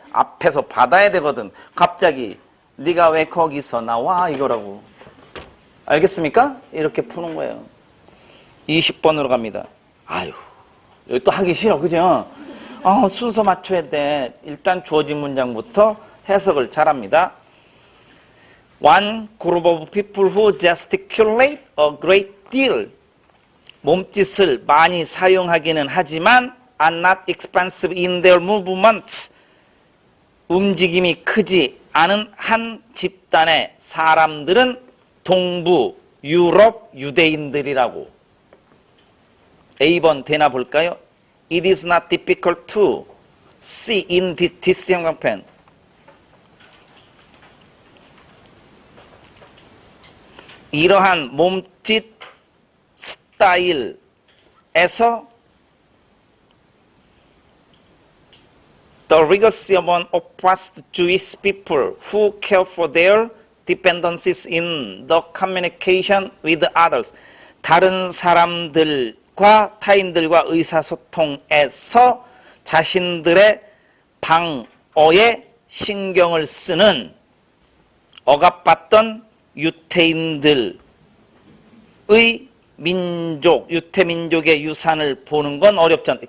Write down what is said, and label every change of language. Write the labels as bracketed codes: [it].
[ko] 앞에서 받아야 되거든. 갑자기 네가 왜 거기서 나와? 이거라고. 알겠습니까? 이렇게 푸는 거예요. 20번으로 갑니다. 아유, 여기 또 하기 싫어. 그죠? 순서 맞춰야 돼. 일단 주어진 문장부터 해석을 잘합니다. [en] One group of people who gesticulate a great deal. 몸짓을 많이 사용하기는 하지만 are not expansive in their movements. [ko] 움직임이 크지 않은 한 집단의 사람들은 동부 유럽 유대인들이라고. A번 되나 볼까요? [en] It is not difficult to see in this 형광펜. 이러한 몸짓 스타일에서 the legacy of an oppressed Jewish people who care for their dependencies in the communication with others. [ko] 다른 사람들과 타인들과 의사소통에서 자신들의 방어에 신경을 쓰는 억압받던 유태인들의 민족, 유태민족의 유산을 보는 건 어렵지 않다.